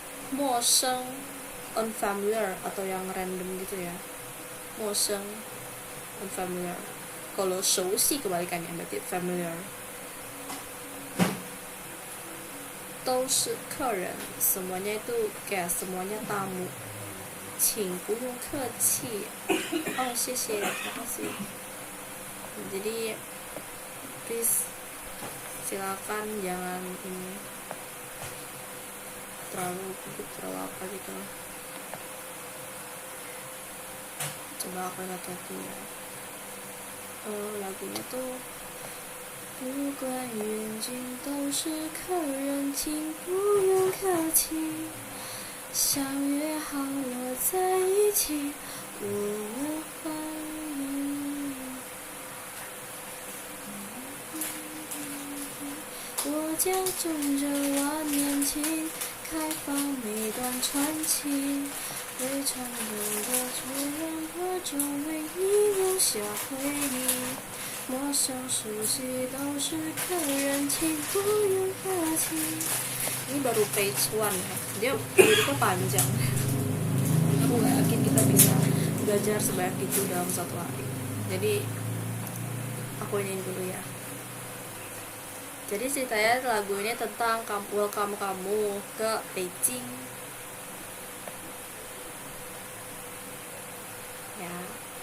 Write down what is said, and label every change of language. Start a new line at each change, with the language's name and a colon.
Chinese: 陌生
Indonesian: unfamiliar atau yang random gitu ya, 陌生 unfamiliar. Kalau
Chinese: 熟悉
Indonesian: kebalikannya, berarti familiar.
Chinese: 都是客人
Indonesian: semuanya itu guest, semuanya tamu.
Chinese: 请不用客气 oh 谢谢
Indonesian: terima kasih. Jadi please silakan jangan ini terlalu apa gitu. Coba aku hati-hati ya. Lagunya tuh
Chinese: 不管远近都是客人，请不用客气。相约好了在一起，我们欢迎。我将种着万年情，开放每段传奇。为传统的土壤播种，为你留下回忆。陌生熟悉都是客人，请不用客气。
Indonesian: Ini baru page 1 ya, dia liriknya panjang. Aku gak yakin kita bisa belajar sebanyak itu dalam satu hari. Jadi aku iniin dulu ya. Jadi ceritanya lagu ini tentang welcome kamu ke Beijing ya.